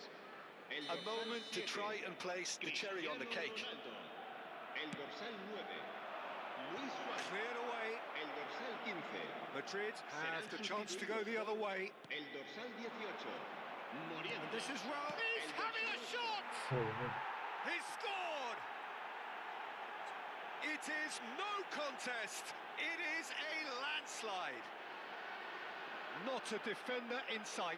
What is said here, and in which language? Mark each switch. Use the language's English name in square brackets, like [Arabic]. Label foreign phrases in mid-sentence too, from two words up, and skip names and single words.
[English] A moment to try and place the cherry on the cake. [Catalan] El dorsal 9. Luis Suárez. [English] Cleared away. [Catalan] El dorsal 15. [English] Madrid have the chance to go the other way. [Catalan] El dorsal 18. [English] And this is wrong. He's having a shot! He scored! It is no contest. It is a landslide. Not a defender in sight.